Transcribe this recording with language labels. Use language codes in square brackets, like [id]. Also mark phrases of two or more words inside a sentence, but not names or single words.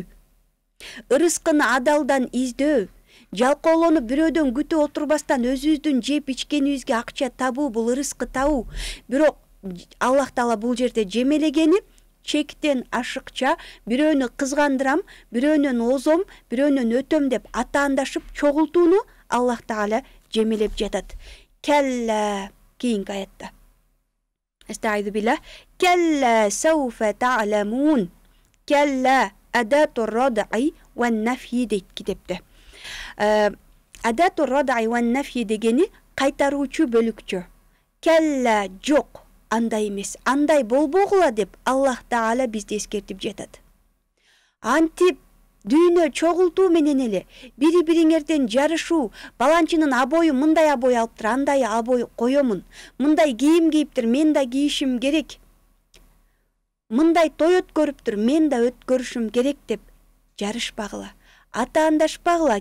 [ky] Ырыскыны адалдан издөө, жалкоолонуп бирөөдөн күтүп отурбастан өзүбүздүн жеп ичкенибизге акча табуу, бул ырыскы табуу. Бирок Аллах Таала бул жерде жемелегени чектен ашыкча, бирөөнү кызгандырам, бирөөнөн озом, бирөөнөн өтөм деп атаандашып чогултууну Аллах Таала жемелеп жатат. Келла, кийинки аятта. [ar] أستعيذ بالله. كلا سوف تعلمون. كلا أداة ردع ونفي [ky] дейт китепте. [ar] أداة ردع ونفي [ky] дегени кайтаруучу бөлүкчү. Келла жок, андай эмес, андай болбогула деп Аллах Таала бизди эскертип жатат. Антип дүйнө чогултуу менен эле бири-бириңерден жарышуу, баланчынын абою мындай абой алыптыр, андай абой коёмун, мындай кийим кийиптир, мен да кийишим керек, мындай той өткөрүптүр, мен да өткөрүшүм керек деп жарышпагыла, атаандашпагыла.